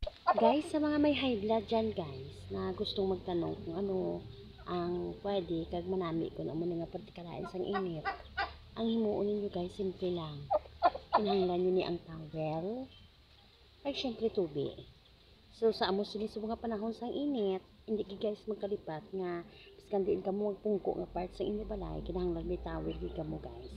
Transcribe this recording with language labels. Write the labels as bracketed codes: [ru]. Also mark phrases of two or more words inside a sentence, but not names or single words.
[hil] Guys, sa mga may [en] high blood [hil] dyan guys, [tl] na gustong magtanong kung ano ang pwede [hil] kag manami ko na muna nga pagkalain sang init. Ang himuon ninyo guys, simple lang. Kinahanglan nyo ni ang towel, kag syempre tubig. So sa amo sini sa mga panahon sang init, hindi ki guys magkalipat nga biskan diin kamo magpungko nga part sa inyo balay, kinahanglan may towel di kamo guys.